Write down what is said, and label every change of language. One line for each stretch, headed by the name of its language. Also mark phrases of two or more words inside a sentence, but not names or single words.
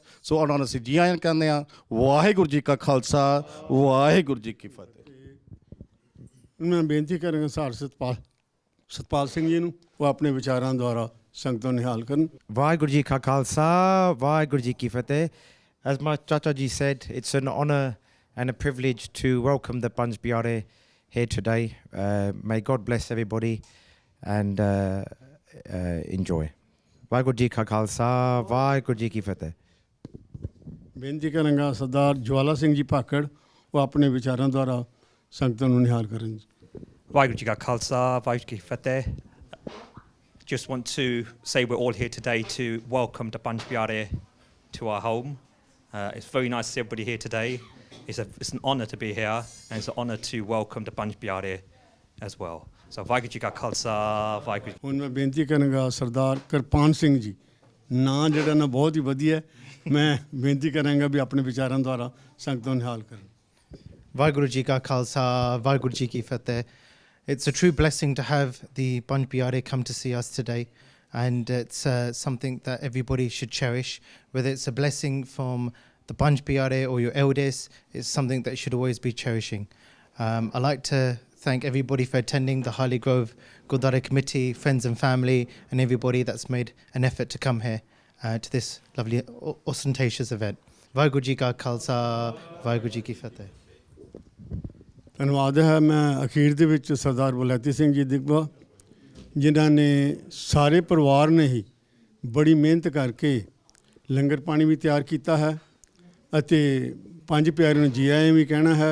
Punjabi: ਸੋ ਉਹਨਾਂ ਨੂੰ ਅਸੀਂ ਜੀ ਆਇਆਂ ਕਹਿੰਦੇ ਹਾਂ। ਵਾਹਿਗੁਰੂ ਜੀ ਕਾ ਖਾਲਸਾ ਵਾਹਿਗੁਰੂ ਜੀ ਕੀ ਫਤਿਹ। ਮੈਂ ਬੇਨਤੀ ਕਰਾਂਗਾ ਸਤਪਾਲ ਸਿੰਘ ਜੀ ਨੂੰ ਉਹ ਆਪਣੇ ਵਿਚਾਰਾਂ ਦੁਆਰਾ ਸੰਗਤ ਨੂੰ ਨਿਹਾਲ ਕਰਨ। ਵਾਹਿਗੁਰੂ ਜੀ ਕਾ ਖਾਲਸਾ ਵਾਹਿਗੁਰੂ ਜੀ ਕੀ ਫਤਿਹ।
English: As my
Punjabi: ਚਾਚਾ ਜੀ
English: said, it's an honour and a privilege to welcome the Panj Pyare here today. May God bless everybody and enjoy.
Punjabi: ਵਾਹਿਗੁਰੂ ਜੀ ਕਾ ਖਾਲਸਾ ਵਾਹਿਗੁਰੂ ਜੀ ਕੀ ਫਤਿਹ। ਬੇਨਤੀ ਕਰਾਂਗਾ ਸਰਦਾਰ ਜਵਾਲਾ ਸਿੰਘ ਜੀ ਭਾਕੜ ਉਹ ਆਪਣੇ ਵਿਚਾਰਾਂ ਦੁਆਰਾ ਸੰਗਤ ਨੂੰ ਨਿਹਾਲ ਕਰਨ। ਵਾਹਿਗੁਰੂ ਜੀ ਕਾ ਖਾਲਸਾ ਵਾਹਿਗੁਰੂ ਜੀ ਕੀ ਫਤਿਹ।
English: Just want to say we're all here today to welcome the Panj Pyare to our home. It's very nice to see everybody here today. It's an honour to be here, and it's an honour to welcome the Panj Pyare as well.
Punjabi: So ਵਾਹਿਗੁਰੂ ਜੀ ਕਾ ਖਾਲਸਾ ਵਾਹਿਗੁਰੂ। ਹੁਣ ਮੈਂ ਬੇਨਤੀ ਕਰਾਂਗਾ ਸਰਦਾਰ ਕਿਰਪਾਨ ਸਿੰਘ ਜੀ, ਨਾਂ ਜਿਹੜਾ ਨਾ ਬਹੁਤ ਹੀ ਵਧੀਆ, ਮੈਂ ਬੇਨਤੀ ਕਰਾਂਗਾ ਵੀ ਆਪਣੇ ਵਿਚਾਰਾਂ ਦੁਆਰਾ ਸੰਗਤ ਨੂੰ ਨਿਹਾਲ ਕਰਨ। ਵਾਹਿਗੁਰੂ ਜੀ ਕਾ ਖਾਲਸਾ ਵਾਹਿਗੁਰੂ ਜੀ ਕੀ ਫਤਿਹ।
English: It's a true blessing to have the Panj Pyare come to see us today, and it's something that everybody should cherish. Whether it's a blessing from the Panj Pyare or your elders, it's something that you should always be cherishing. I'd like to thank everybody for attending the Harley Grove Gurdwara Committee, friends and family, and everybody that's made an effort to come here to this lovely ostentatious event.
Punjabi: ਵਾਹਿਗੁਰੂ ਜੀ ਕਾ ਖਾਲਸਾ, ਵਾਹਿਗੁਰੂ ਜੀ ਕੀ ਫਤਿਹ. ਧੰਨਵਾਦ ਹੈ। ਮੈਂ ਅਖੀਰ ਦੇ ਵਿੱਚ ਸਰਦਾਰ ਵਲੈਤੀ ਸਿੰਘ ਜੀ ਦਿਗਵਾ ਜਿਨ੍ਹਾਂ ਨੇ ਸਾਰੇ ਪਰਿਵਾਰ ਨੇ ਹੀ ਬੜੀ ਮਿਹਨਤ ਕਰਕੇ ਲੰਗਰ ਪਾਣੀ ਵੀ ਤਿਆਰ ਕੀਤਾ ਹੈ ਅਤੇ ਪੰਜ ਪਿਆਰਿਆਂ ਨੂੰ ਜੀ ਆਇਆਂ ਵੀ ਕਹਿਣਾ ਹੈ।